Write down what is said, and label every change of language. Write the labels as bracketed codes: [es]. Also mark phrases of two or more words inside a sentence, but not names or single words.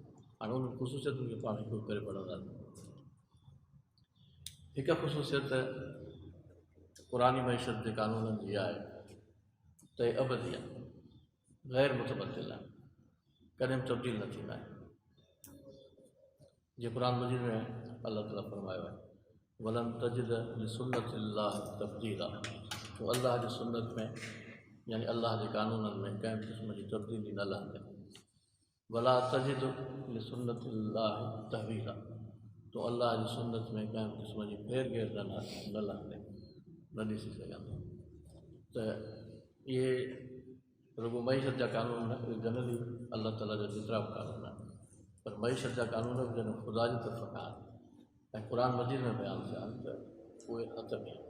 [sd] हाणे उन ख़ुसूसियतुनि खे पाण हिकु करे पढ़ंदासीं। हिकु ख़ुसूसियत क़ुरानी मईशत जे क़ानूननि जी आहे त त अबदी आहे, ग़ैर मुतबदिल आहे, कॾहिं तब्दील न थींदा आहिनि। जीअं क़ुरान मजीद में अल्लाह ताला फरमायो आहे [ar] ولن تجد لسنة الله تبديلا, [sd] तो अल्लाह जी सुन्नत में यानी अल्लाह जे कानूननि में कंहिं क़िस्म जी तब्दीली न लहंदे। [ar] ولا تجد لسنة الله تحويلا, [sd] तो अल्लाह जी सुन्नत में कंहिं क़िस्म जी फेर घेर न लहंदे, न ॾिसी सघंदे। त इहे रुगो मईशत जा कानून न, जनरली अल्लाह ताला जा जेतिरा बि कानून आहिनि, पर मईशत जा कानून बि जॾहिं ख़ुदा जी तरफ़ खां ऐं क़ुर मजीद में बयानु थिया आहिनि त उहे हतमी आहिनि।